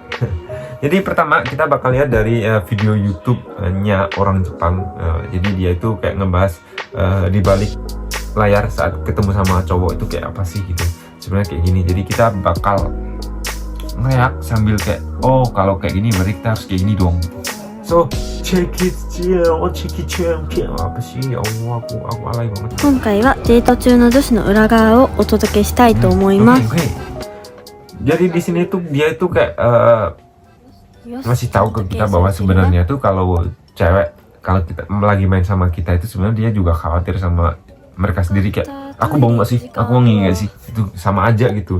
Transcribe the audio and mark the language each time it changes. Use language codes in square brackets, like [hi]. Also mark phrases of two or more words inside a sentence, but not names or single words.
[id] Jadi pertama kita bakal lihat dari video YouTube-nya orang Jepang. Jadi dia itu kayak ngebahas di balik layar saat ketemu sama cowok itu kayak apa sih gitu. Sebenarnya kayak gini. Jadi kita bakal ngeyak sambil kayak, oh kalau kayak gini berarti kita harus kayak gini dong. [en] So check it out. [id] Apa sih [ar] يا الله, [id] aku alay banget. [ja] 今回はデート中の女子の裏側をお届けしたいと思います。 [id] Jadi di sini tuh dia itu kayak ngasih tahu ke kita bahwa sebenarnya tuh kalau cewek kalau kita lagi main sama kita itu sebenarnya dia juga khawatir sama mereka sendiri, kayak aku mau nggak sih, aku mau nggak sih, itu sama aja gitu.